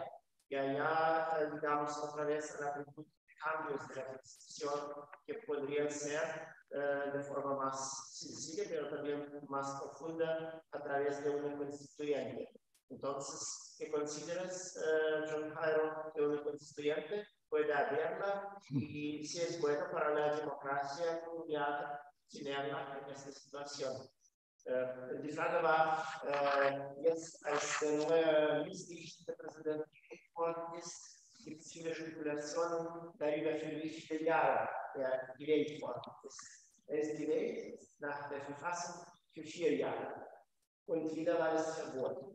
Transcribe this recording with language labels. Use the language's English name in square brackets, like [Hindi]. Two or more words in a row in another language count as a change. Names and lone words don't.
[Spanish] Y allá, digamos, otra vez la pregunta de cambios de la Constitución que podrían ser de forma más sencilla, pero también más profunda a través de una constituyente. Entonces, ¿qué consideras, John Jairo, que una constituyente puede haberla y si es bueno para la democracia colombiana tenerla en esta situación? [German] Die Frage war, jetzt als der neue Ministerpräsident gewählt worden ist, gibt es viele Spekulationen darüber, für wie viele Jahre er gewählt worden ist. Er ist gewählt nach der Verfassung für 4 Jahre und wieder war es verboten.